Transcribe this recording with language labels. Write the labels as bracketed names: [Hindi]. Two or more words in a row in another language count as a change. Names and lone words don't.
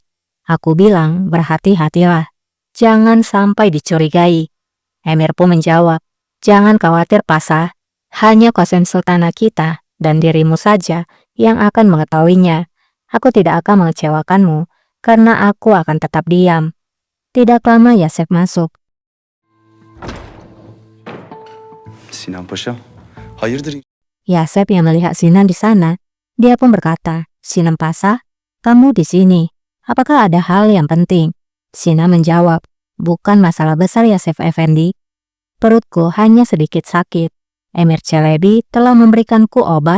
[Indonesian] Aku bilang berhati-hatilah. Jangan sampai dicurigai. Emir pun menjawab, jangan khawatir Pasah. Hanya Qasem Sultana kita dan dirimu saja yang akan mengetahuinya. Aku tidak akan mengecewakanmu karena aku akan tetap diam. Tidak lama Yasef masuk. [Turkish] Sinan Paşa, hayırdır? [Indonesian] Yasef yang melihat Sinan di sana, dia pun berkata, Sinan Pasah, kamu di sini. Apakah ada hal yang penting? Sinan menjawab, bukan masalah besar Yasef Effendi. Perutku hanya sedikit sakit. Emir Celebi telah memberikanku obat.